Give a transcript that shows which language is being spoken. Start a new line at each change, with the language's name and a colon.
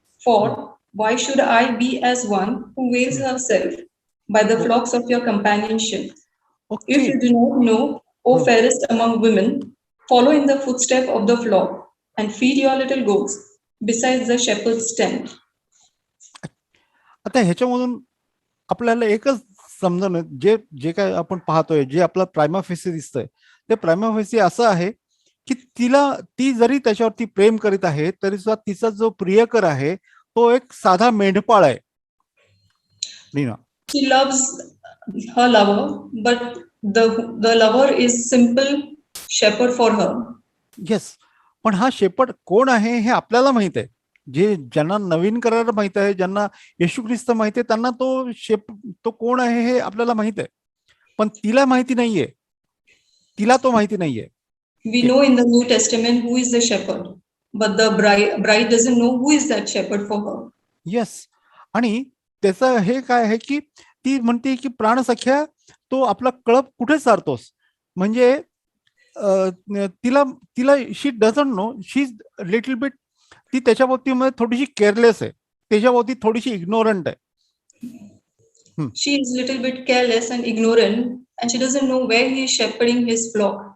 English: For why should I be as one who veils herself by the flocks of your companionship? Okay. If you do not know, O fairest among women, follow in the footstep of the flock and feed your little goats besides the shepherd's tent.
Marathi: आता ह्याच्यामधून आपल्याला एकच समजून जे काय आपण पाहतोय, जे आपला प्रायमा फेसी दिसतंय, ते प्रायमा फेसी असं आहे की ती जरी त्याच्यावरती प्रेम करीत आहे तरी सुद्धा तिचा जो प्रियकर आहे तो एक साधा मेंढपाळ आहे. Reena,
English: She loves her lover, but the lover is simple shepherd for her. Yes.
Marathi: पण हा शेपर्ड कोण आहे हे आपल्याला माहित आहे. ज्यांना नवीन करार माहित आहे, ज्यांना येशू ख्रिस्त माहिती आहे, त्यांना तो कोण आहे हे आपल्याला माहित आहे. पण तिला माहिती नाहीये, तिला तो माहिती नाहीये.
English: We know in the New Testament who is the shepherd, but the bride doesn't know who is that shepherd for her.
Marathi: Yes. आणि त्याचं हे काय आहे की ती म्हणते की प्राणसख्या तो आपला कळप कुठे सारतोस. म्हणजे तिला तिला
English: she doesn't know, she is little bit,
Marathi: ती त्याच्या बाबतीमध्ये थोडीशी केअरलेस आहे, त्याच्या बाबतीत थोडीशी इग्नोरंट आहे.
English: She is little bit careless and ignorant, and she doesn't know where he is shepherding his flock.